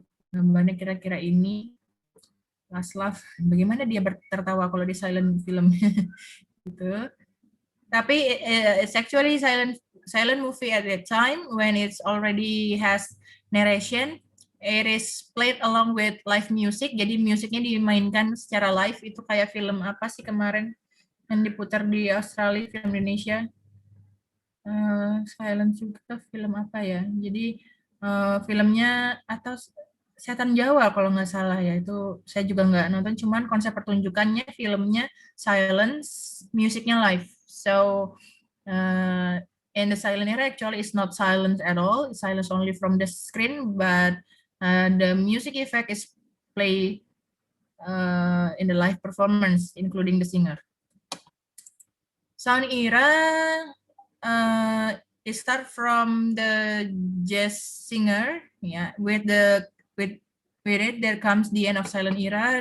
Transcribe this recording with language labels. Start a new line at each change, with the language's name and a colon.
Indonesian: Gambarnya kira-kira ini. Last Laugh, bagaimana dia tertawa kalau di silent film gitu.
English: Tapi it's actually silent movie at that time when it's already has narration. It is played along with live music.
Indonesian: Jadi musiknya dimainkan secara live. Itu kayak film apa sih kemarin yang diputar di Australia, film Indonesia, silent juga, film apa ya, jadi filmnya atau Setan Jawa kalau nggak salah ya, itu saya juga nggak nonton, cuman konsep pertunjukannya filmnya silence, musiknya live.
English: So in the silent era actually it's not silent at all, it's silence only from the screen, but the music effect is play in the live performance including the singer. Sound era, it start from the jazz singer, with it there comes the end of silent era.